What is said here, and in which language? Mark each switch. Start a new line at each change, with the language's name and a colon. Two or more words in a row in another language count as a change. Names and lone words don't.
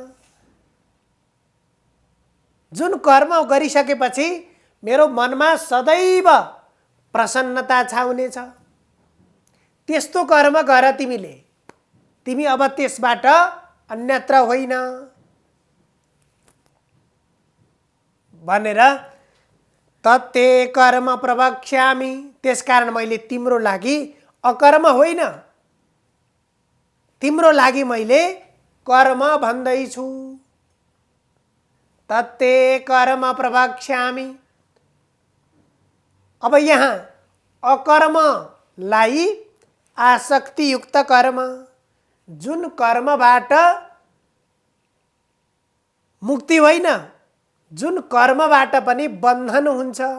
Nepali: जुन कर्म गरिसकेपछि मेरो मनमा सदैव प्रसन्नता छाउनेछ, त्यस्तो कर्म गर तिमीले। तिमी अब त्यसबाट अन्यत्र होइन।
Sanskrit: भनेर तत्ते कर्म प्रवक्ष्यामि,
Nepali: त्यसकारण मैले तिम्रो लागि अकर्म होइन, तिम्रो लागि मैले कर्म भन्दैछु।
Sanskrit: तत्ते कर्म प्रवक्ष्यामि।
Nepali: अब यहाँ अकर्मलाई आसक्तियुक्त कर्म, जुन कर्मबाट मुक्ति होइन, जुन कर्मबाट पनि बन्धन हुन्छ।